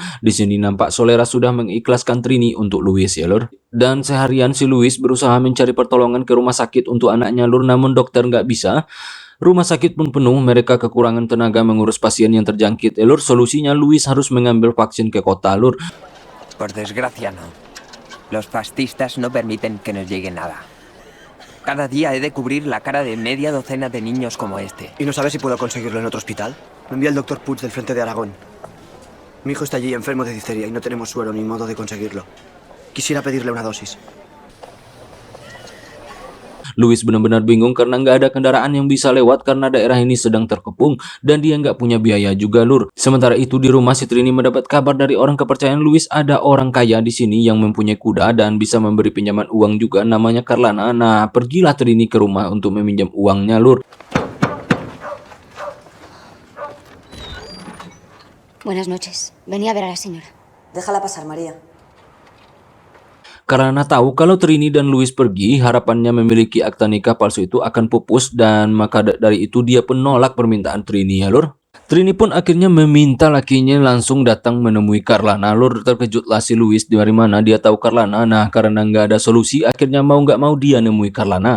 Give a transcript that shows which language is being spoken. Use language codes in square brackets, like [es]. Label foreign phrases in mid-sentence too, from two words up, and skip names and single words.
[id] Di sini nampak Soleras sudah mengikhlaskan Trini untuk Louis, ya, Lur. Dan seharian si Louis berusaha mencari pertolongan ke rumah sakit untuk anaknya, Lur, namun dokter nggak bisa. Rumah sakit pun penuh, mereka kekurangan tenaga mengurus pasien yang terjangkit. Lur, solusinya Louis harus mengambil vaksin ke kota, Lur. [es] Por desgracia no. Los fascistas no permiten que nos llegue nada. Cada día he de cubrir la cara de media docena de niños como este. ¿Y no sabes si puedo conseguirlo en otro hospital? Me envía el doctor Puig del frente de Aragón. Mi hijo está allí enfermo de difteria y no tenemos suero ni modo de conseguirlo. Quisiera pedirle una dosis. [id] Louis benar-benar bingung karena nggak ada kendaraan yang bisa lewat karena daerah ini sedang terkepung dan dia nggak punya biaya juga, Lur. Sementara itu di rumah si Trini mendapat kabar dari orang kepercayaan Louis, ada orang kaya di sini yang mempunyai kuda dan bisa memberi pinjaman uang juga, namanya Carlana. Nah, pergilah Trini ke rumah untuk meminjam uangnya, Lur. [es] Buenas noches. Venía a ver a la señora. Déjala pasar, María. [id] Karena tahu kalau Trini dan Louis pergi, harapannya memiliki akta nikah palsu itu akan pupus, dan maka dari itu dia pun nolak permintaan Trini, ya, Lur. Trini pun akhirnya meminta lakinya langsung datang menemui Carlana, Lur. Terkejutlah si Louis, dari mana dia tahu Carlana. Nah, karena nggak ada solusi, akhirnya mau nggak mau dia nemui Carlana.